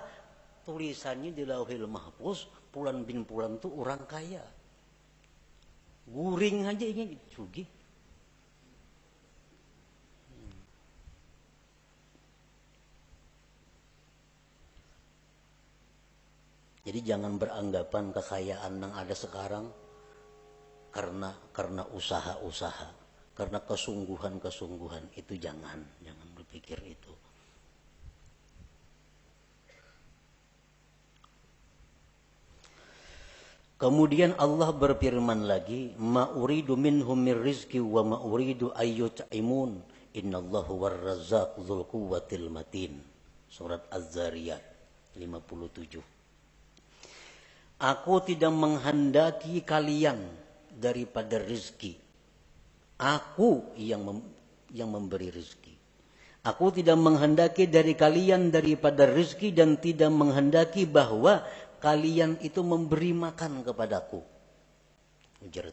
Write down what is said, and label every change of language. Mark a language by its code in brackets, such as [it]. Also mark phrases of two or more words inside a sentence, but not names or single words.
[id] Tulisannya di Lauhil Mahfuz, Pulan bin Pulan itu orang kaya. [bjn] Guring aja ini sugih. [id] Jadi jangan beranggapan kekayaan yang ada sekarang karena usaha-usaha. Karena kesungguhan-kesungguhan itu jangan berpikir itu. Kemudian Allah berfirman lagi, [ar] ما أريد منهم من رزق وما أريد أن يطعمون إن الله هو الرزاق ذو القوة المتين. [id] Surat Az-Zariyat 57. Aku tidak menghendaki kalian daripada rezeki. Aku yang memberi rezeki. Aku tidak menghendaki dari kalian daripada rezeki dan tidak menghendaki bahwa kalian itu memberi makan kepadaku.